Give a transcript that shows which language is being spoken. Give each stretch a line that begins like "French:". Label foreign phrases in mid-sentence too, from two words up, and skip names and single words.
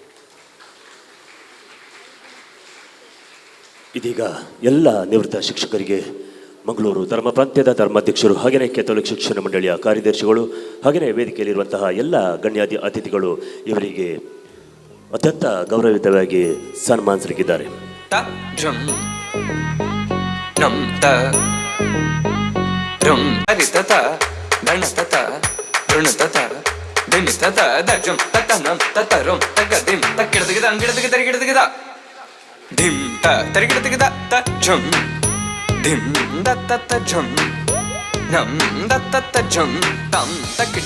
Kannada: ಇದೀಗ ಎಲ್ಲ ನಿವೃತ್ತ ಶಿಕ್ಷಕರಿಗೆ ಮಂಗಳೂರು ಧರ್ಮ ಪ್ರಾಂತ್ಯದ ಧರ್ಮಾಧ್ಯಕ್ಷರು ಹಾಗೆಯೇ ಕೆಥೋಲಿಕ್ ಶಿಕ್ಷಣ ಮಂಡಳಿಯ ಕಾರ್ಯದರ್ಶಿಗಳು ಹಾಗೆಯೇ ವೇದಿಕೆಯಲ್ಲಿರುವಂತಹ ಎಲ್ಲ ಗಣ್ಯಾದಿ ಅತಿಥಿಗಳು ಇವರಿಗೆ ಅತ್ಯಂತ ಗೌರವಯುತವಾಗಿ ಸನ್ಮಾನಿಸಲಿದ್ದಾರೆ. ಧಿಂ ತ ತರಿಗಿಡತಿಗಿದ ತ ಝಂ ಧಿಂ ದತ್ತ ಝಂ ನಂ ದತ್ತ ಝಂ ತಂ ತಕ್ಕಿಟ